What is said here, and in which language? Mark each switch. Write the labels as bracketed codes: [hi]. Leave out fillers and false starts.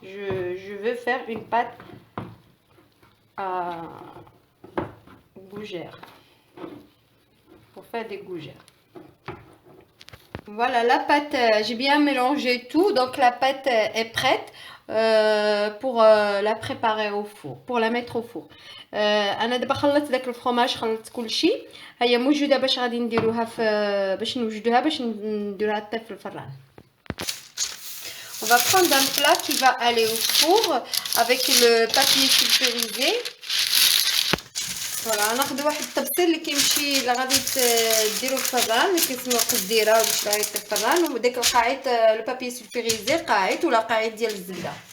[fr] Je veux faire une pâte à gougères, pour faire des gougères. Voilà, la pâte, j'ai bien mélangé tout, donc la pâte est prête pour la préparer au four, pour la mettre au four. [ar] انا دابا خلطت داك الفرomاج، خلطت كلشي، ها هي موجوده باش غادي نديروها باش نوجدوها باش نديروها طيب في الفران. [fr] On va prendre un plat qui va aller au four avec le papier sulfurisé. [ar] فوالا ناخذ واحد الطبسيل اللي كيمشي اللي غادي ديرو في الفران، اللي كيسموه قزديره ولا شرايط في الفران، وداك القاعيط لو بابي سولفيريزي، قاعيط ولا قاعيط ديال الزبده.